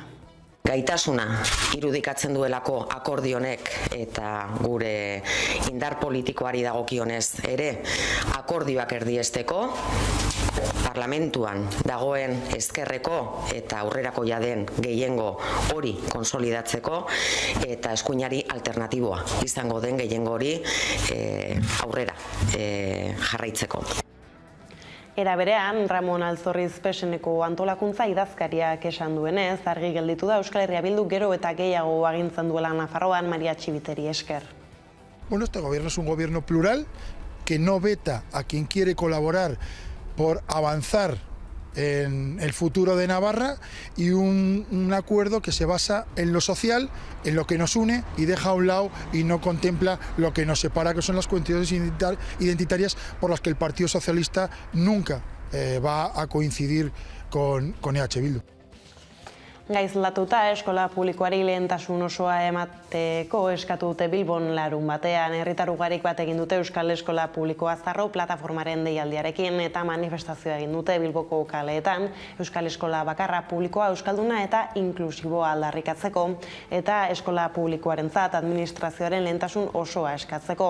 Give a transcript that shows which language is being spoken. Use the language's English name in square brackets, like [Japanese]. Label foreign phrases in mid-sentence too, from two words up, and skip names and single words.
[Basque] Gaitasuna irudikatzen duelako akordio honek eta gure indar politikoari dagokionez ere akordioak erdiesteko, parlamentuan dagoen ezkerreko eta aurrerakoia den gehiengo hori konsolidatzeko eta eskuinari alternatiboa izango den gehiengo hori aurrera jarraitzeko. Era berean, Ramon Alzorriz Peseneko antolakuntza idazkariak esan duenez, argi gelditu da Euskal Herria Bildu gero eta gehiago agintzen duela Nafarroan Maria Txibiteri esker. [Spanish] Bueno, este gobierno es un gobierno plural que no veta a quien quiere colaborar por avanzar en el futuro de Navarra y un acuerdo que se basa en lo social, en lo que nos une y deja a un lado y no contempla lo que nos separa, que son las cuestiones identitarias por las que el Partido Socialista nunca va a coincidir con EH Bildu. [Basque] Gaizlatuta eskola publikoari lehentasun osoa emateko eskatu dute Bilbon larun batean. Herritar ugarik bat egin dute Euskal Eskola Publikoa Zarro plataformaren deialdiarekin eta manifestazioa egin dute Bilboko kaleetan Euskal Eskola bakarra publikoa euskalduna eta inklusiboa aldarrikatzeko eta eskola publikoarentzat administrazioaren lehentasun osoa eskatzeko.